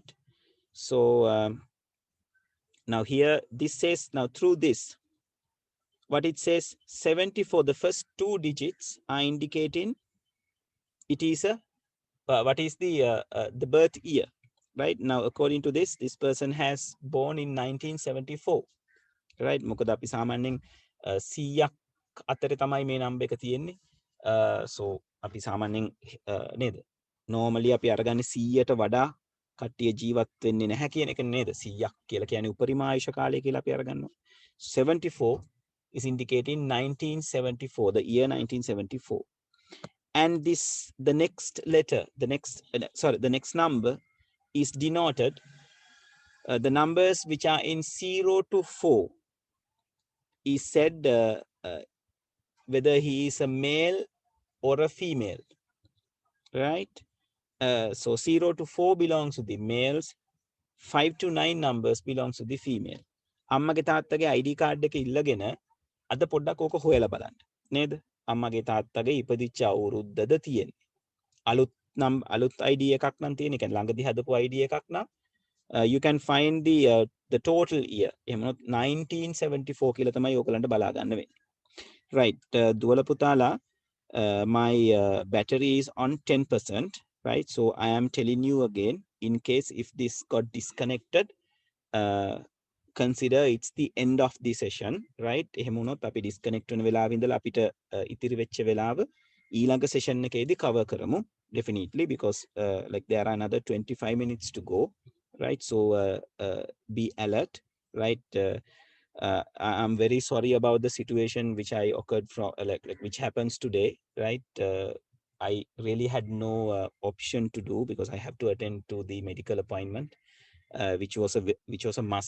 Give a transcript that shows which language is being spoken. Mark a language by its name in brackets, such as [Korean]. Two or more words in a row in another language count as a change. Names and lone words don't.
[English] So now here this says, now through this, what it says, 70 for the first 2 digits are indicating it is a what is the birth year, right? Now according to this person has born in 1974, right? [Sinhala] මොකද අපි සාමාන්‍යයෙන් 100ක් අතරේ තමයි මේ නම්බර් එක තියෙන්නේ. So අපි සාමාන්‍යයෙන් නේද normally අපි අරගන්නේ 100ට වඩා කට්ටිය ජීවත් වෙන්නේ නැහැ කියන එක නේද? 100ක් කියලා කියන්නේ උපරිම ආයුෂ කාලය කියලා අපි අරගන්නවා. [English] 74 is indicating 1974, the year 1974. And this, the next letter, the next number is denoted, the numbers which are in 0 to 4 is said whether he is a male or a female, right? So 0 to 4 belongs to the males, 5 to 9 numbers belongs to the female. [Sinhala] අම්මගේ තාත්තගේ ID කාඩ් එක ඉල්ලගෙන අද පොඩ්ඩක් ඕක හොයලා බලන්න නේද? අම්මගේ තාත්තගේ ඉපදිච්ච අවුරුද්දද තියෙන්නේ. අලුත් ID එකක් නම් තියෙන. ඒ කියන්නේ ළඟදී හදපු ID එකක් නම් [English] you can find the total year. [Sinhala] එහෙම 1974 කියලා තමයි ඕකලන්ට බලා ගන්න වෙන්නේ. Right. දුවල පුතාලා, [English] my battery is on 10%, right? So I am telling you again, in case if this got disconnected, consider it's the end of the session, right? [Sinhala] එහෙම වුණොත් අපි disconnect වෙන වෙලාවෙ ඉඳලා අපිට ඉතිරි වෙච්ච වෙලාව ඊළඟ session එකේදී cover කරමු [English] definitely, because like there are another 25 minutes to go, right? So be alert, right? I'm very sorry about the situation which I occurred from like which happens today, right? I really had no option to do because I have to attend to the medical appointment, which was a must.